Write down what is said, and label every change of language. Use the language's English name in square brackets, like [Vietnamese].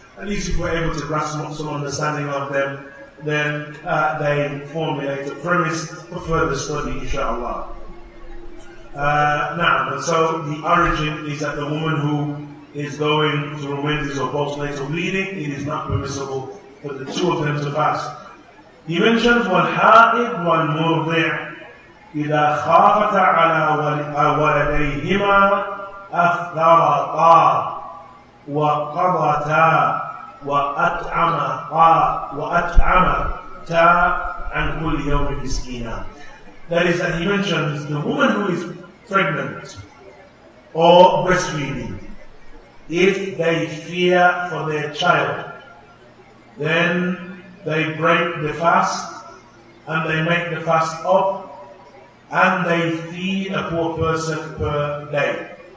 [English] At least if we're able to grasp some understanding of them, then they formulate a premise for further study, inshallah. Now, so the origin is that the woman who is going through menses or postnatal bleeding, it is not permissible for the two of them to fast. He mentions [Arabic] وَالْحَائِضْ وَالْمُرْضِعْ إِذَا خَافَتَ عَلَى وَلَدَيْهِمَا أَفْطَرَتَا وَقَضَتَا وَأَطْعَمَتَا عَنْ كُلِّ يَوْمٍ مِسْكِينًا. [English] That is, that he mentions the woman who is pregnant or breastfeeding, if they fear for their child, then they break the fast and they make the fast up and they feed a poor person per day.